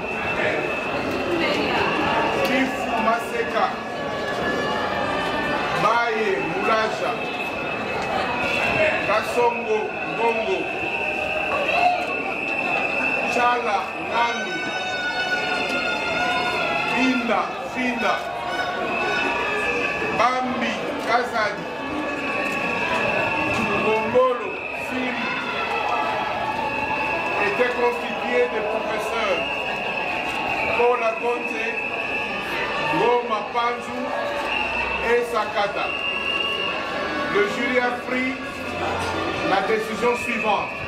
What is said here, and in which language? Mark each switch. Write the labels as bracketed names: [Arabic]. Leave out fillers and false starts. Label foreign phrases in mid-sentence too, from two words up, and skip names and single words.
[French] Kifu Maseka, Baye Mulaja, Kasongo Ngongo, Chala Ngandu, Binda Finda, Bambi Kazadi, Mongolo Fili était constitué de professeurs Paul Agonte, Goma Panzu et Sakata. Le jury a pris la décision suivante.